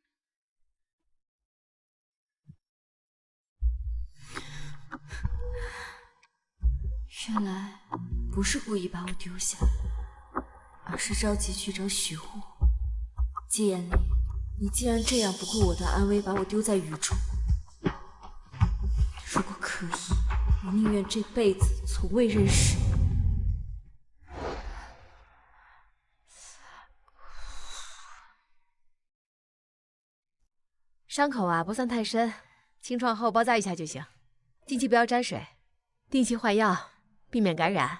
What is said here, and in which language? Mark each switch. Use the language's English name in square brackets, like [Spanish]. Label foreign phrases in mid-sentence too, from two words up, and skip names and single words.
[Chinese] 原来不是故意把我丢下，而是着急去找许护。季彥里，你既然这樣不顧我的安危，把我丟在雨中，如果可以，我寧願這輩子從未認識你。傷口啊不算太深，清創後包紮一下就行。近期不要沾水，定期換藥，避免感染。